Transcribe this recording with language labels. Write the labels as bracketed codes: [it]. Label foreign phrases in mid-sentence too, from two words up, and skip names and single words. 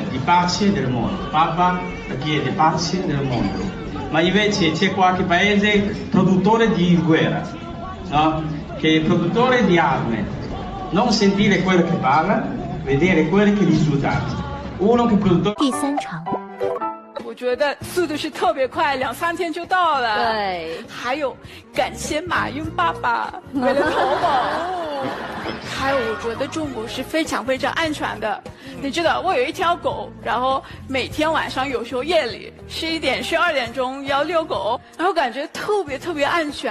[it] Di pace del mondo. Papa chiede pace del mondo. Ma invece c'è qualche paese produttore di guerra, no? Che è produttore di armi. Non sentire quello che parla, vedere quello che risultati. Uno che produttore. [zh] 第三场。我觉得速度是特别快，2、3天就到了。对，还有感谢马云爸爸为了淘宝。还有，我觉得中国是非常非常安全的。你知道，我有一条狗，然后每天晚上有时候夜里11点、12点钟要遛狗，然后感觉特别特别安全。